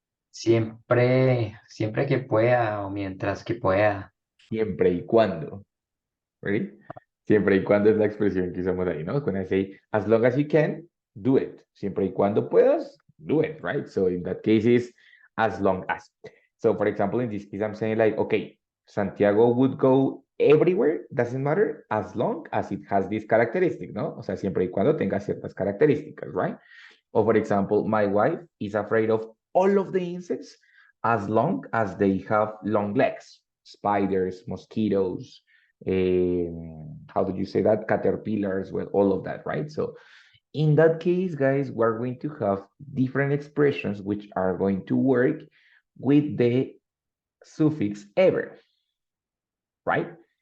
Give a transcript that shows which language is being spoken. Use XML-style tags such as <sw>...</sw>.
<es>Siempre que pueda o mientras que pueda. Siempre y cuando.</es> <en>Ready?</en> <es>Siempre y cuando es la expresión que usamos ahí, ¿no?</es> <en>When I say, as long as you can, do it.</en> <es>Siempre y cuando puedas,</es> <en>do it,</en> <es>right?</es> <en>So in that case is as long as. So for example, in this case, I'm saying like, okay, Santiago would go everywhere, doesn't matter, as long as it has this characteristic, ¿no?</en> <es>O sea, siempre y cuando tenga ciertas características, right?</es> <en>Or for example, my wife is afraid of all of the insects as long as they have long legs, spiders, mosquitoes, how do you say that? Caterpillars, well, all of that, right? So in that case, guys, we're going to have different expressions which are going to work with the suffix ever, right?</en>